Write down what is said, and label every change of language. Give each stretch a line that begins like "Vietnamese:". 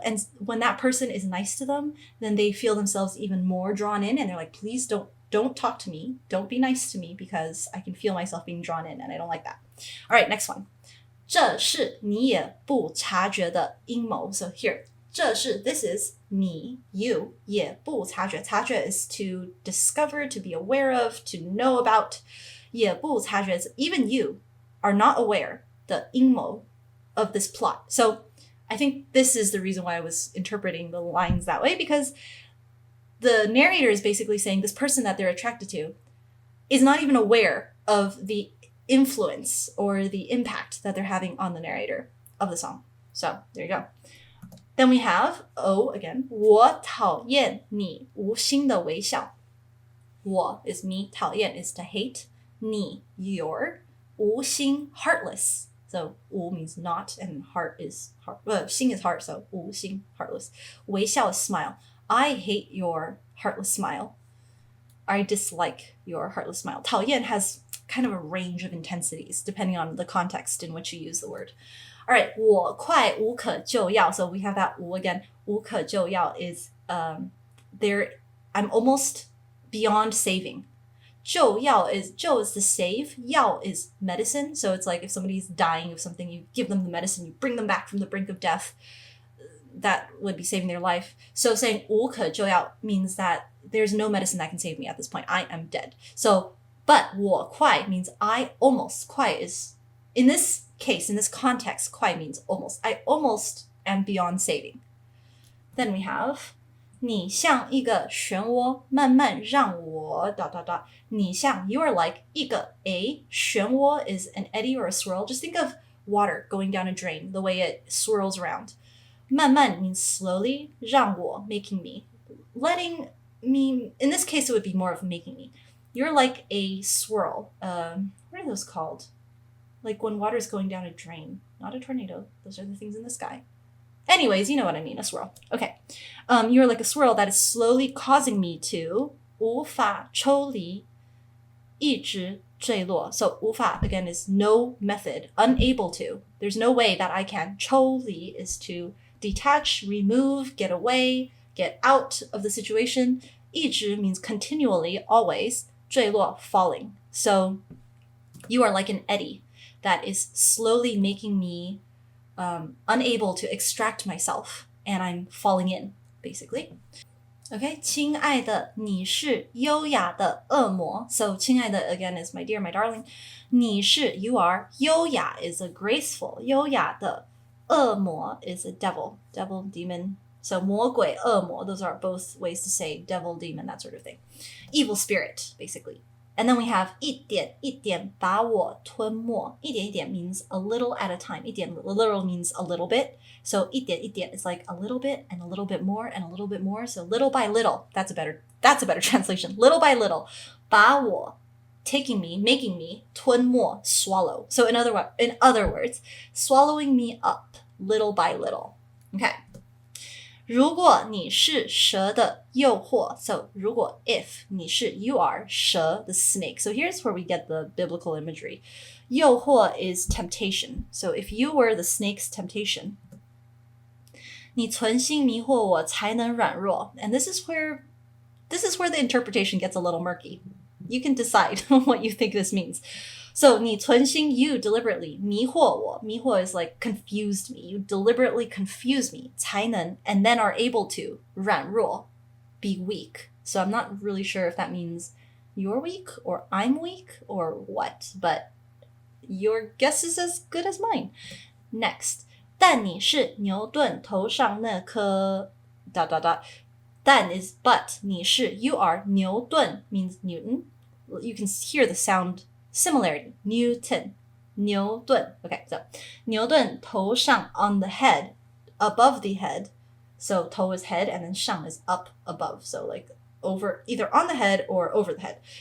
English: And when that person is nice to them, then they feel themselves even more drawn in. And they're like, please don't talk to me. Don't be nice to me because I can feel myself being drawn in and I don't like that. All right, next one.
Chinese: 这是你也不察觉的阴谋.
English: So here, 这是 this is 你 you 也不察觉. 察觉 is to discover, to be aware of, to know about. 也不察觉 is even you are not aware the 阴谋 of this plot. So I think this is the reason why I was interpreting the lines that way, because the narrator is basically saying this person that they're attracted to is not even aware of the influence or the impact that they're having on the narrator of the song. So there you go. Then we have O again.
Chinese: 我讨厌你无心的微笑.
English: 我 is me, 讨厌 is to hate, 你 your, 无心 heartless. So 无 means not and heart is heart. 心 is heart, so 无心 heartless. 微笑 is smile. I hate your heartless smile. I dislike your heartless smile. 讨厌 has kind of a range of intensities depending on the context in which you use the word. All right,
Chinese: 我快无可救药.
English: So we have that 无 again. 无可救药 is there. I'm almost beyond saving. 救药 is 救 is to save. 药 is medicine. So it's like if somebody's dying of something, you give them the medicine, you bring them back from the brink of death. That would be saving their life. So saying 无可救药 means that there's no medicine that can save me at this point. I am dead. So, but 我快 means I almost. 快 is, in this case, in this context, 快 means almost. I almost am beyond saving. Then we have
Chinese: 你像一个漩涡，慢慢让我 ...
English: 你像 you are like 一个 a 漩涡 is an eddy or a swirl. Just think of water going down a drain, the way it swirls around. 慢慢 means slowly, 让我 making me. Letting me, in this case it would be more of making me. You're like a swirl. What are those called? Like when water is going down a drain. Not a tornado. Those are the things in the sky. Anyways, you know what I mean, a swirl. Okay. You're like a swirl that is slowly causing me to
Chinese: 无法抽离，一直坠落。
English: So 无法 again is no method, unable to. There's no way that I can. 抽离 is to detach, remove, get away, get out of the situation. 一直 means continually, always. 坠落 falling. So you are like an eddy that is slowly making me unable to extract myself, and I'm falling in, basically.
Chinese: Okay, 亲爱的，你是优雅的恶魔。
English: So 亲爱的 again is my dear, my darling. 你是 you are 优雅 is a graceful 优雅的恶魔 is a devil, demon. So 魔鬼恶魔 those are both ways to say devil, demon, that sort of thing. Evil spirit, basically. And then we have
Chinese: 一点一点把我吞没。
English: 一点一点 means a little at a time. 一点 literal means a little bit. So 一点一点 is like a little bit and a little bit more and a little bit more. So little by little. That's a better translation. Little by little. 把我 taking me, making me 吞没 swallow. So in other words, swallowing me up little by little. Okay.
Chinese: 如果你是蛇的诱惑
English: so 如果 if 你是 you are 蛇 the snake. So here's where we get the biblical imagery. 诱惑 is temptation. So if you were the snake's temptation,
Chinese: 你存心迷惑我才能软弱.
English: And this is where the interpretation gets a little murky. You can decide what you think this means. So 你存心 you deliberately 迷惑我 迷惑 is like confused me. You deliberately confuse me 才能 and then are able to 软弱 be weak. So I'm not really sure if that means you're weak or I'm weak or what, but your guess is as good as mine. Next,
Chinese: 但你是牛顿头上那颗 ...
English: 但 is but 你是 you are 牛顿 means Newton. You can hear the sound similarity. Newton. 牛顿. Okay, so 牛顿头上 on the head, above the head. So 头 is head and then 上 is up above. So like over, either on the head or over the head.